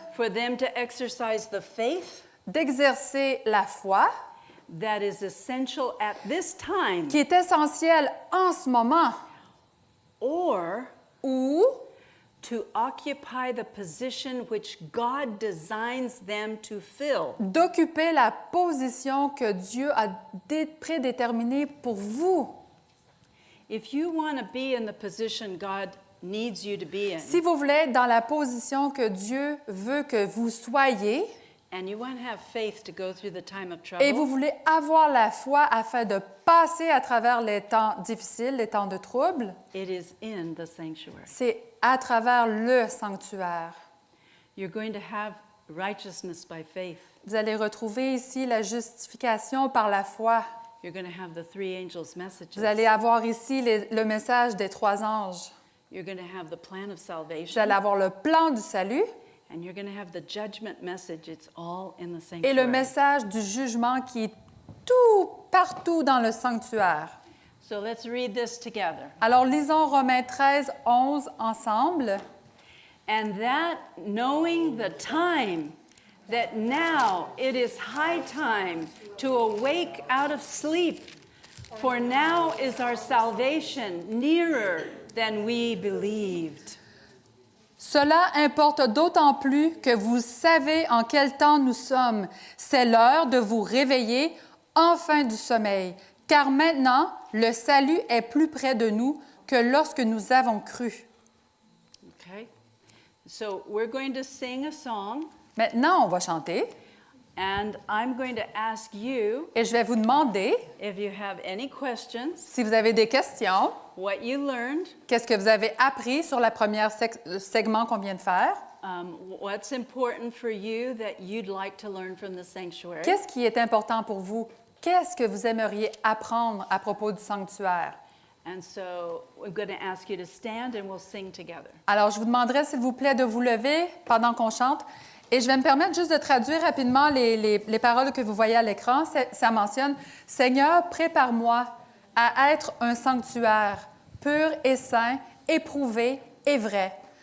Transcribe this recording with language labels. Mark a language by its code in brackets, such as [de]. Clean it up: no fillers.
[en] for them to exercise the faith [fr] d'exercer la foi [en] that is essential at this time, [fr] qui est essentielle en ce moment [en] or [fr] ou [en] to occupy the position which God designs them to fill. [fr] d'occuper la position que Dieu a prédéterminée pour vous. [en] If you want to be in the position God needs you to be in, [fr] Si vous voulez être dans la position que Dieu veut que vous soyez [en] and you want to have faith to go through the time of [fr] et vous [en] trouble, [fr] voulez avoir la foi afin de passer à travers les temps difficiles, les temps de trouble, [en] it is in the sanctuary. [fr] c'est à travers le sanctuaire. [en] You're going to have righteousness by faith. [fr] Vous allez retrouver ici la justification par la foi. [en] You're going to have the three angels' messages. [fr] Vous allez avoir ici le message des 3 anges. [en] You're going to have the plan of [fr] Vous [en] salvation. [fr] allez avoir le plan du salut [en] And you're going to have the judgment message. It's all in the [fr] et [en] sanctuary. [fr] le message du jugement qui est tout, partout dans le sanctuaire. [en] So let's read this together. [fr] Alors, lisons Romains 13, 11 ensemble. [en] And that knowing the time, that now it is high time to awake out of sleep, for now is our salvation nearer than we believed. [fr] Cela importe d'autant plus que vous savez en quel temps nous sommes. C'est l'heure de vous réveiller enfin du sommeil, car maintenant le salut est plus près de nous que lorsque nous avons cru. [en] Okay? So we're going to sing a song, [fr] Maintenant, on va chanter [en] and I'm going to ask you [fr] et je vais vous demander, [en] if you have any questions, [fr] si vous avez des questions, [en] what you learned, [fr] qu'est-ce que vous avez appris sur la première segment qu'on vient de faire? [en] what's important for you that you'd like to learn from the sanctuary. [fr] Qu'est-ce qui est important pour vous? Qu'est-ce que vous aimeriez apprendre à propos du sanctuaire? [en] And so we're going to ask you to stand and we'll sing together. [fr] Alors, je vous demanderai, s'il vous plaît, de vous lever pendant qu'on chante. Et je vais me permettre juste de traduire rapidement les paroles que vous voyez à l'écran. Ça mentionne « Seigneur, prépare-moi à être un sanctuaire pur et saint, éprouvé et vrai.